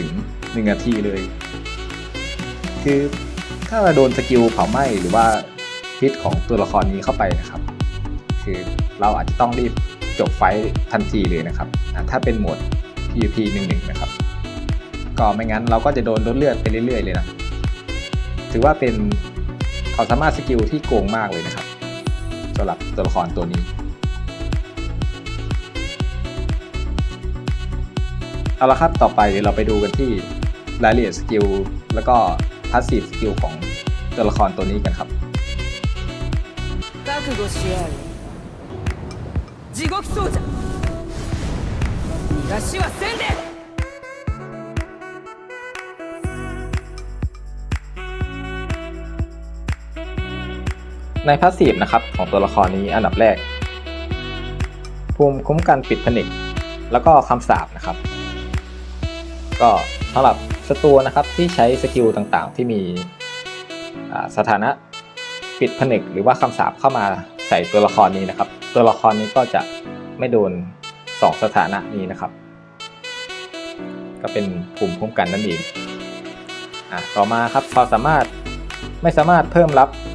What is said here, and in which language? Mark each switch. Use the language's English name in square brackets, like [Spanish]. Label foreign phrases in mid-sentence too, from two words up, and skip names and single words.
[Thai] ง1 นาทีเลยคือถ้าเราโดนสกิลเผาไหม้หรือว่าพิษของตัวละครนี้เข้าไปนะครับคือเราอาจจะต้องรีบจบไฟท์ทันทีเลยนะครับถ้าเป็นโหมด PVP 1-1 นะครับก็ไม่งั้นเราก็จะโดนลดเลือดไปเรื่อยๆเลยนะถือว่าเป็นความสามารถสกิลที่โกงมากเลยนะครับสำหรับตัวละครตัวนี้ เอาละครับต่อไปเดี๋ยวเราไปดูกันที่รายละเอียดสกิลแล้วก็พาสซีฟสกิลของตัวละครตัวนี้กันครับ [Japanese] 覚悟し合う地獄奏者逃逃がしはせんで。 [Thai] ในพาสซีฟนะครับของตัวละครนี้อันดับแรก ภูมิคุ้มกันปิดผนึกแล้ว ก็คำสาปนะครับ ก็สำหรับศัตรูนะครับที่ใช้สกิลต่างๆ ที่มีสถานะปิดผนึกหรือว่าคำสาปเข้ามาใส่ตัวละครนี้นะครับ ตัวละครนี้ก็จะไม่โดน2สถานะนี้นะครับ ก็เป็นภูมิคุ้มกันนั่นเองต่อมาครับพอไม่สามารถเพิ่มรับ